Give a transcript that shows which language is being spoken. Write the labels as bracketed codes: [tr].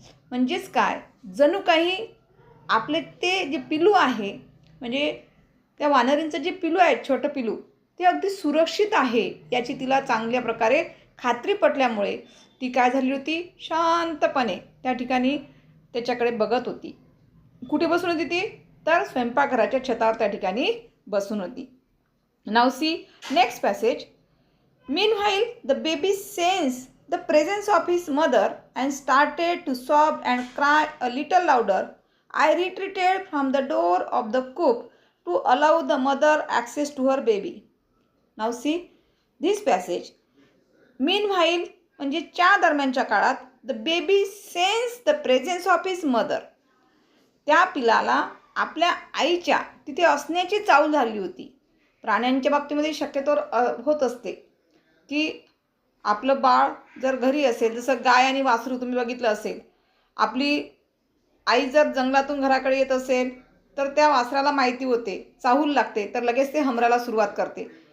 [mr] म्हणजेच काय, जणू काही आपले ते जे पिलू आहे, म्हणजे त्या वानरींचं जे पिलू आहे, छोटं पिलू, ते अगदी सुरक्षित आहे याची तिला चांगल्या प्रकारे खात्री पटल्यामुळे ती काय झाली होती, शांतपणे त्या ठिकाणी त्याच्याकडे बघत होती. कुठे बसून होती ती, तर स्वयंपाकघराच्या छतावर त्या ठिकाणी बसून होती. [en] Now see next passage. Meanwhile, the baby sensed the presence of his mother and started to sob and cry a little louder. I retreated from the door of the coop to allow the mother access to her baby. Now see this passage. Meanwhile [mr] म्हणजे च्या दरम्यानच्या काळात [en] the baby sensed the presence of his mother. [mr] त्या पिलाला आपल्या आईच्या तिथे असण्याची चाहूल झाली होती. प्राण्यांच्या बाबतीमध्ये शक्यतो होत असते की आपलं बाळ जर घरी असेल, जसं गाय आणि वासरू तुम्ही बघितलं असेल, आपली आई जर जंगलातून घराकडे येत असेल तर त्या वासराला माहिती होते, चाहूल लागते, तर लगेच ते हमराला सुरुवात करते.